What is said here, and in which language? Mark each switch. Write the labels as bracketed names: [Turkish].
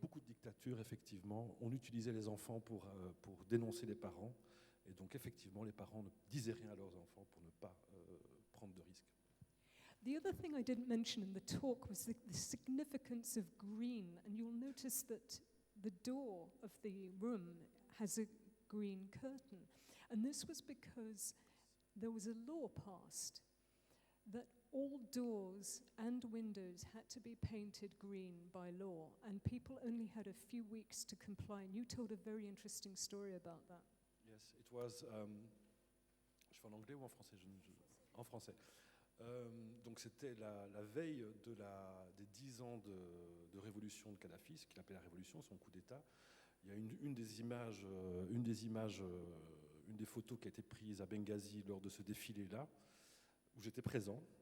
[French] beaucoup de dictatures, effectivement, on utilisait les enfants pour dénoncer les parents. Et donc, effectivement, les parents ne disaient rien à leurs enfants pour ne pas prendre de risques. [English] The other thing I didn't mention in the talk was the significance of green. And you'll notice that the door of the room has a green curtain. And this was because there was a law passed that all doors and windows had to be painted green by law, and people only had a few weeks to comply. And you told a very interesting story about that. Yes, it was. [French] Je fais en anglais ou en français? En français. Donc c'était la veille des 10 ans de révolution de Kadhafi, ce qu'il appelait la révolution, son coup d'État. Il y a une des photos qui a été prise à Benghazi lors de ce défilé-là, où j'étais présent.